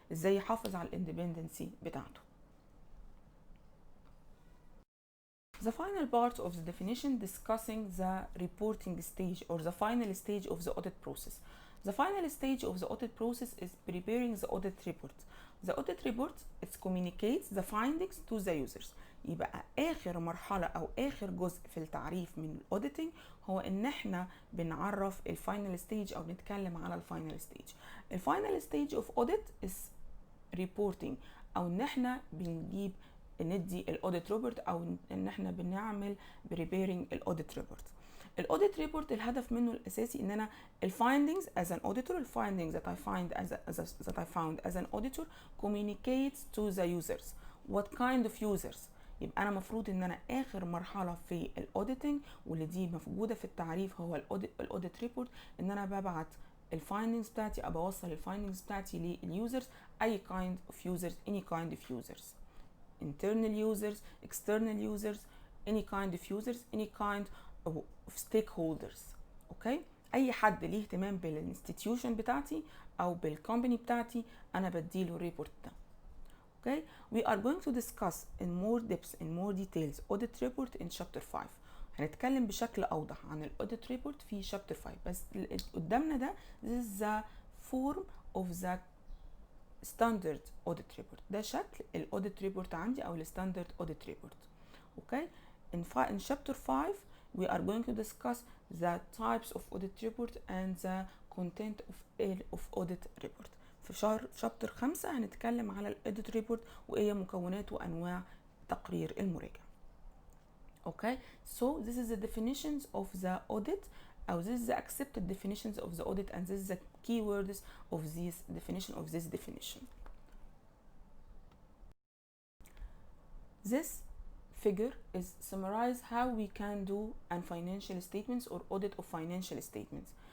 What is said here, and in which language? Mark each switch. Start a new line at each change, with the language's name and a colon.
Arabic: ازاي يحافظ على الاندبندنسي بتاعته.
English: The final part of the definition discussing the reporting stage or the final stage of the audit process. The final stage of the audit process is preparing the audit report. The audit report it communicates the findings to the users.
Arabic: يبقى آخر مرحلة أو آخر جزء في التعريف من الأوديتنج هو إن إحنا بنعرف الفاينل ستيج أو نتكلم على الفاينل ستيج. الفاينل ستيج
English: of audit is reporting
Arabic: أو إن إحنا بنجيب ندي الاوديت ريبورت او ان احنا بنعمل بريبيرنج الاوديت ريبورت. الاوديت ريبورت الهدف منه الاساسي ان انا الفايندينجز
English: as an auditor
Arabic: الفايندينجز
English: that I found as an auditor communicates to the users. What kind of users؟
Arabic: يبقى انا مفروض ان انا اخر مرحله في الاوديتنج واللي دي موجوده في التعريف هو الاوديت ريبورت، ان انا ببعت الفايندينجز بتاعتي او بوصل الفايندينجز بتاعتي لليوزرز، اي
English: kind of users any kind of users. internal users, external users, any kind of users, any kind of stakeholders.
Arabic: اوكي، اي حد ليه اهتمام بالانستتيوشن بتاعتي او بالكومباني بتاعتي انا بديله الريبورت ده.
English: Okay, we are going to discuss in more depth in more details audit report in chapter 5.
Arabic: هنتكلم بشكل اوضح عن الاوديت ريبورت في chapter 5، بس قدامنا ده
English: this is the form of the standard audit report.
Arabic: ده شكل الاوديت ريبورت عندي او الستاندرد اوديت ريبورت.
English: Okay, in chapter 5 we are going to discuss the types of audit report and the content of audit report.
Arabic: في chapter 5 هنتكلم على الاوديت ريبورت وايه مكونات وانواع تقرير المراجع.
English: Okay, so this is the definitions of the audit. Or this is the accepted definitions of the audit and this is the keywords of this definition. This figure is summarize how we can do an financial statements or audit of financial statements.